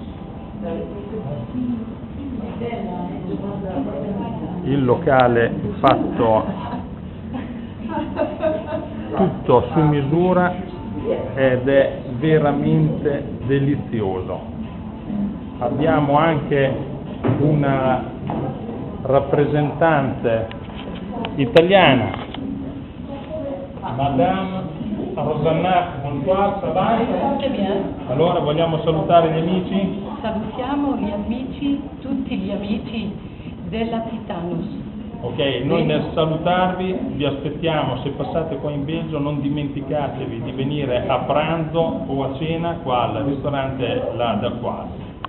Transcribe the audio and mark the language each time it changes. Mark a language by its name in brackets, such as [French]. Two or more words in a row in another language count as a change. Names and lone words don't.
[Italian] Il locale fatto tutto su misura ed è veramente delizioso. Abbiamo anche una rappresentante italiana, Madame Rosanna. [French] Bonsoir, ça va? Très bien. [Italian] Allora vogliamo salutare gli amici? Salutiamo gli amici, tutti gli amici della Titanus. Ok, noi nel salutarvi vi aspettiamo, se passate qua in Belgio non dimenticatevi di venire a pranzo o a cena qua al ristorante La Daquasi.